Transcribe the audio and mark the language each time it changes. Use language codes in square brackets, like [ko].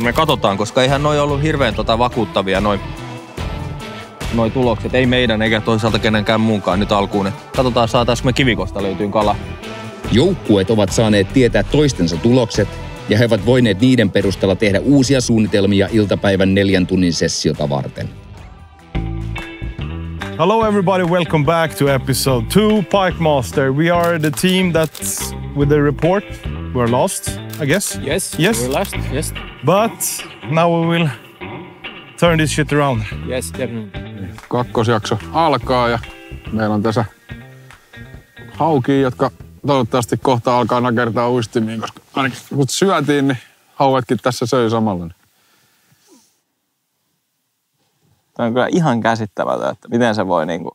[fi] Me katsotaan, koska eihän noi ollut hirveän vakuuttavia noi tulokset. Ei meidän eikä toisaalta kenenkään muunkaan nyt alkuun. Et katsotaan, saataanko me kivikosta löytyy kala. Joukkueet ovat saaneet tietää toistensa tulokset ja he ovat voineet niiden perusteella tehdä uusia suunnitelmia iltapäivän 4 tunnin sessiota varten. [en] Hello everybody, welcome back to episode 2, Pike Master. We are the team that's with the report. We're lost, I guess. Yes, we're lost, yes. But now we will turn this shit around. Yes, definitely. [fi] Kakkosjakso alkaa ja meillä on tässä haukia, jotka toivottavasti kohta alkaa nakertaa uistimiin, koska ainakin kun syötiin, niin hauetkin tässä söi samalla. Tämä on kyllä ihan käsittämätöntä, että miten se voi